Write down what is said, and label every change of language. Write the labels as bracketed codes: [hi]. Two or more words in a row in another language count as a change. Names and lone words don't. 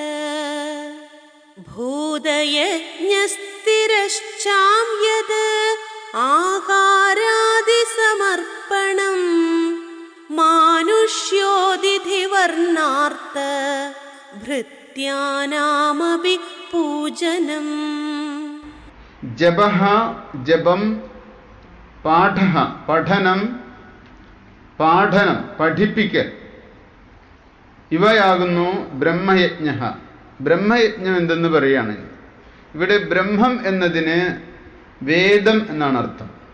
[sa] भूतयज्ञस्थिरश्चां यद् आहारादिसमर्पणम् मानुष्योदिधिवर्णार्थ भृत्यानामपि पूजनम् [ml] जपः जपം പാഠഃ പഠനം പാഠനം പഠിപ്പിക്കൽ ഇവയാകുന്നു ബ്രഹ്മയജ്ഞഃ. ബ്രഹ്മയജ്ഞം എന്തെന്ന് പറയുകയാണ്. ഇവിടെ ബ്രഹ്മം എന്നതിന് വേദം എന്നാണ് അർത്ഥം.